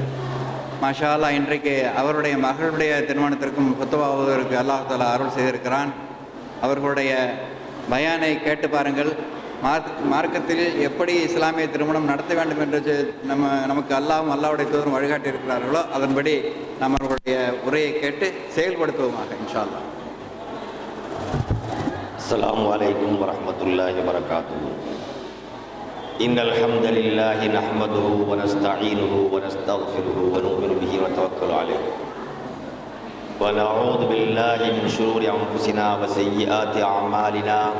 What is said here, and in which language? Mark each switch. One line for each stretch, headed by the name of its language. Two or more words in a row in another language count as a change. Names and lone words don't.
Arabic: ما شاء الله,
Tamil: இன்றைக்கு அவருடைய மகளுடைய திருமணத்திற்கும் குத்துபா ஓதுவதற்கு
Arabic: الله تعالى
Tamil: அருள் செய்திருக்கிறான். அவர்களுடைய பயானை கேட்டு பாருங்கள். மார்க்கத்தில் எப்படி இஸ்லாமிய திருமணம் நடத்த வேண்டும் என்று நமக்கு அல்லாஹ்வும் அல்லாஹ்வுடைய தூதரும் வழிகாட்டி இருக்கிறார்களோ அதன்படி நாம் அவர்களுடைய உரையை கேட்டு செயல்படுத்துவோமாக
Arabic: إن شاء الله. السلام عليكم ورحمة الله وبركاته. إن الحمد لله نحمده ونستعينه ونستغفره ونؤمن به ونتوكل عليه ونعوذ بالله من شرور أنفسنا وسيئات أعمالنا.